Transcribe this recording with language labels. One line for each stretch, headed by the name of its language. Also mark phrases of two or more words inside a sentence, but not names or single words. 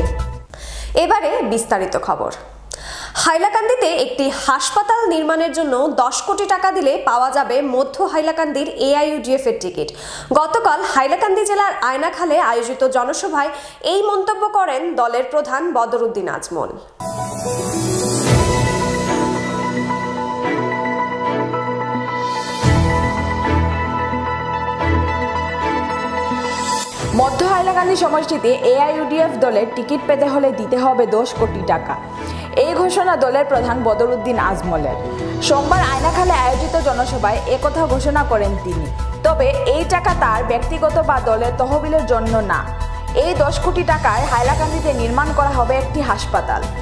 Bangla: এবারে বিস্তারিত খবর। হাইলাকান্দিতে একটি হাসপাতাল নির্মাণের জন্য 10 কোটি টাকা দিলে পাওয়া যাবে মধ্য হাইলাকান্দির AIUDF এর টিকিট। গতকাল হাইলাকান্দি জেলার আয়নাখালে আয়োজিত জনসভায় এই মন্তব্য করেন দলের প্রধান বদরুদ্দিন আজমল। মধ্য হাইলাকান্দি সমষ্টিতে AIUDF দলের টিকিট পেতে হলে দিতে হবে 10 কোটি টাকা। এই ঘোষণা দলের প্রধান বদরুদ্দিন আজমলের। সোমবার আয়নাখালে আয়োজিত জনসভায় একথা ঘোষণা করেন তিনি। তবে এই টাকা তার ব্যক্তিগত বা দলের তহবিলের জন্য না। এই 10 কোটি টাকায় হাইলাকান্দিতে নির্মাণ করা হবে একটি হাসপাতাল।